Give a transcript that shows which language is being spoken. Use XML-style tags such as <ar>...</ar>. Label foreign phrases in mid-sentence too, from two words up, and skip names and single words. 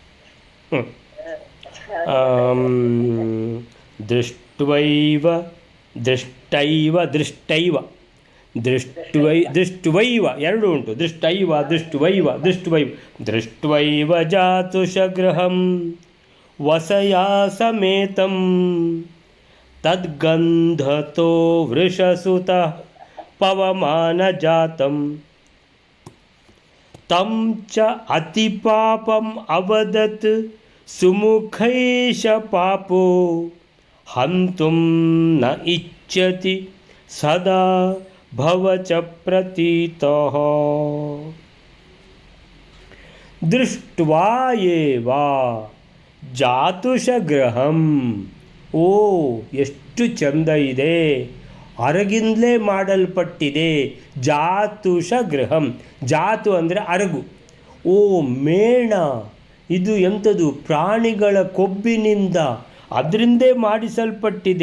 <kn>ದೃಷ್ಟೈವ ಎರಡು ಉಂಟು.</kn> <sa>ದೃಷ್ಟೈವ ಜಾತುಷಗೃಹಂ ವಸಯಾ ಸಮೇತಂ ತದ್ಗಂಧತೋ ವೃಷಸುತಃ ಪವಮಾನ ಜಾತಂ ತಂ ಚ ಅತಿಪಾಪಂ ಅವದತ್ ಸುಮುಖೈಷ ಪಾಪೋ ಹಂತುಂ ನ ಇಚ್ಛತಿ ಸದಾ ಭವಚ ಪ್ರತೀತಃ. ದೃಷ್ಟ್ವಾ ಏವ ಜಾತುಷಗೃಹಂ,</sa> <kn>ಓ ಎಷ್ಟು ಚಂದ ಇದೆ, ಅರಗಿಂದಲೇ ಮಾಡಲ್ಪಟ್ಟಿದೆ. ಜಾತುಷಗೃಹಂ, ಜಾತು ಅಂದರೆ ಅರಗು. ಓ ಮೇಣ, ಇದು ಎಂಥದು, ಪ್ರಾಣಿಗಳ ಕೊಬ್ಬಿನಿಂದ ಅದರಿಂದೇ ಮಾಡಿಸಲ್ಪಟ್ಟಿದೆ.</kn>